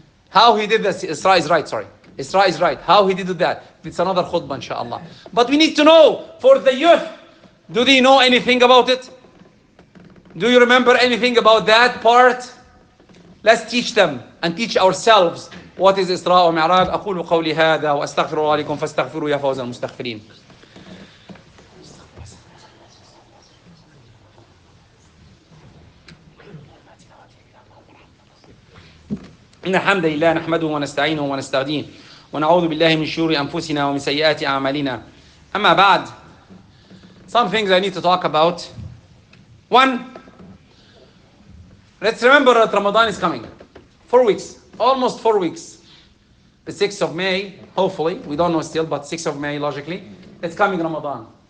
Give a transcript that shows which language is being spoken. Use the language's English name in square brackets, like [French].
[English] How he did this, Isra is right, sorry. Isra is right. How he did that. It's another khutbah, inshallah. But we need to know, for the youth, do they know anything about it? Do you remember anything about that part? Let's teach them and teach ourselves what is Isra wa Mi'raj. [Arabic] أقول قولي هذا وأستغفر الله لكم فاستغفروا يا فوز المستغفرين. إن الحمد لله نحمده ونستعينه ونستهديه ونعوذ بالله من شرور أنفسنا ومن سيئات أعمالنا. أما بعد, [English] some things I need to talk about. One, let's remember that Ramadan is coming. 4 weeks, almost 4 weeks. The 6th of May, hopefully, we don't know still, but 6th of May, logically, it's coming Ramadan.